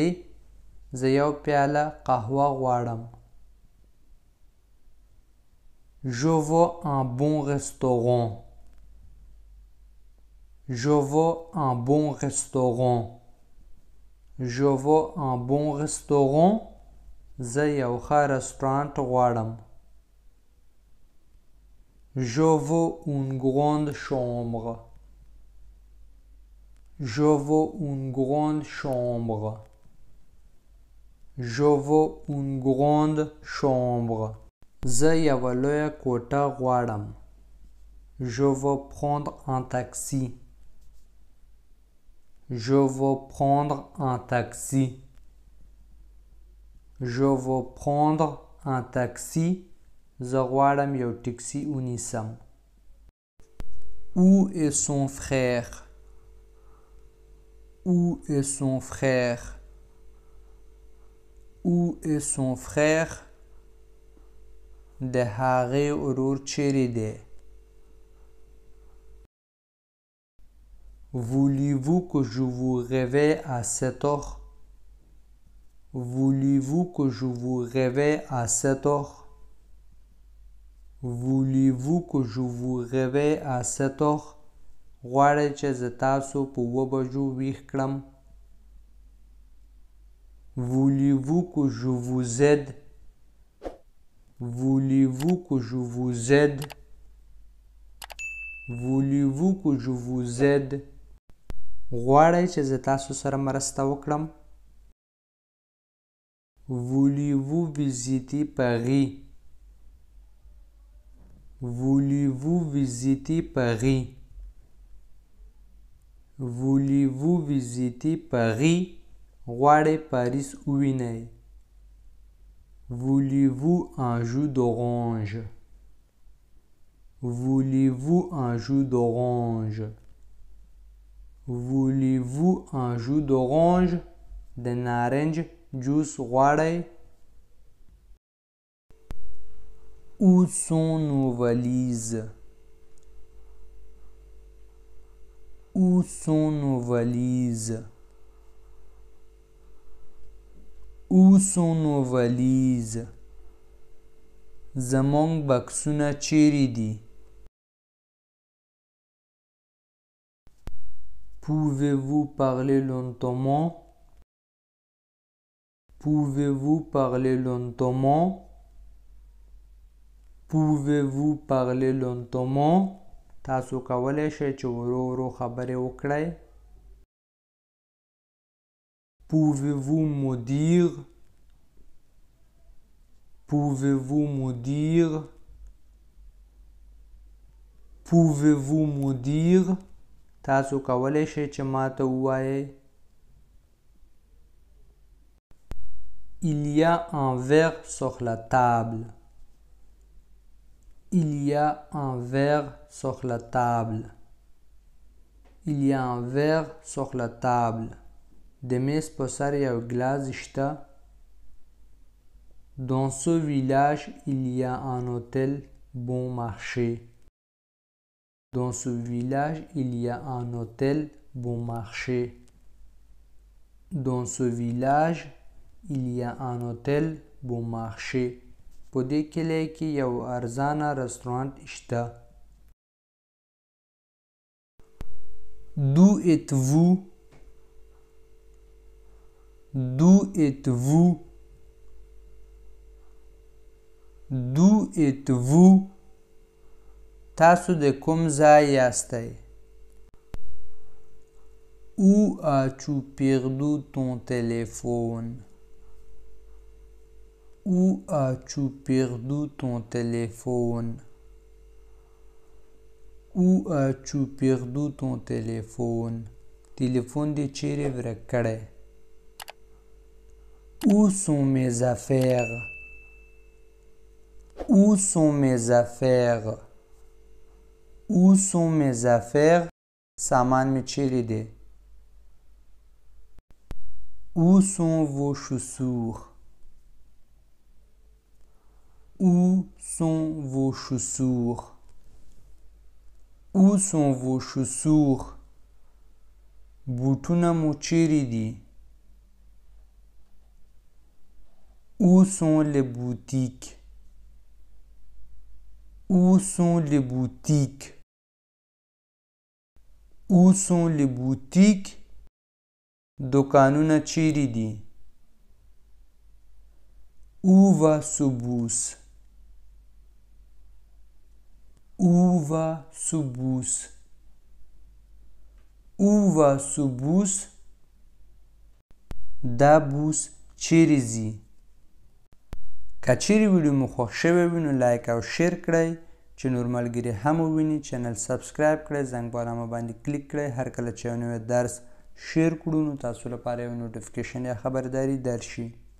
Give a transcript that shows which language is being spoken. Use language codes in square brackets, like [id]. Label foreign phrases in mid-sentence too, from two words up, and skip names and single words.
[ps] زه یو پیاله قهوه غواړم. [fr] Je veux un bon restaurant. Je veux un bon restaurant. Je veux un bon restaurant. [ps] زه یو ښه رستورانت غواړم. [fr] Je veux une grande chambre. Je veux une grande chambre. Je veux une grande chambre. [ps] زه یوه لویه کوټه غواړم. [fr] Je veux prendre un taxi. Je veux prendre un taxi. Je veux prendre un taxi. [ps] زه غواړم یو ټکسي ونیسم. [fr] Où est son frère? Où est son frère? Où est son frère? [ps] د هغې ورور چیرې دی؟ [fr] Voulez-vous que je vous réveille à 7 heures? Voulez-vous que je vous réveille à 7 heures? Voulez-vous que je vous réveille à 7 heures? [ps] غواړئ چې زه تاسو په 7 بجو ویښ کړم. [fr] Voulez-vous que je vous aide? Voulez-vous que je vous aide? Voulez-vous que je vous aide? [ps] غواړئ چې زه تاسو سره مرسته وکړم. [fr] Voulez-vous visiter Paris? Voulez-vous visiter Paris? Voulez-vous visiter Paris? [ps] غواړئ پاریس ووینئ. [fr] Voulez-vous un jus d'orange? Voulez-vous un jus d'orange? Voulez-vous un jus d'orange? [ps] د نارنج جوس غواړئ؟ [fr] Où sont nos valises? Où sont nos valises? Où sont nos valises? [ps] زموږ بکسونه چیرې دي؟ [fr] Pouvez-vous parler lentement? Pouvez-vous parler lentement? Pouvez-vous parler lentement? [ps] تاسو کولی شئ چې ورو ورو خبرې وکړئ. [fr] Pouvez-vous me dire? Pouvez-vous me dire? Pouvez-vous me dire? [ps] تاسو کولی شئ چې ماته ووایئ. [fr] Il y a un verre sur la table. Il y a un verre sur la table. Il y a un verre sur la table. [ps] د میز په سر یو ګلاس شته. [fr] Dans ce village, il y a un hôtel bon marché. Dans ce village, il y a un hôtel bon marché. Dans ce village, il y a un hôtel bon marché. [ps] په دې کلی کې یو ارزانه رستورانت شته. [fr] D'où êtes-vous? D'où êtes-vous? D'où êtes-vous? [ps] تاسو د کوم ځای یاستئ؟ [fr] Où as-tu perdu ton téléphone? Où as-tu perdu ton téléphone? Où as-tu perdu ton téléphone? [ps] تلیفون دې چیرې ورک کړی؟ [fr] Où sont mes affaires? Où sont mes affaires? Où sont mes affaires? [ps] سامان مې چیرې دی؟ [fr] Où sont vos chaussures? Où sont vos chaussures? Où sont vos chaussures? [ps] بوټونه مو چیرې دي؟ [fr] Où sont les boutiques? Où sont les boutiques? Où sont les boutiques? [ps] دوکانونه چیرې دي؟ [fr] Où va ce bus? Où va ce bus? Où va ce bus? [ps] دا بوس چیرې ځي؟ که چیرې ویډیو مو خوښ شوی وي نو لایک او شیر کړئ چې نور ملګري هم وویني. چینل سبسکرایب کړئ، زنګ په علامه باندې کلیک کړئ. هر کله چې یو نوی درس شیر کړو نو تاسو لپاره یو نوټیفیکیشن یا خبرداری درشي.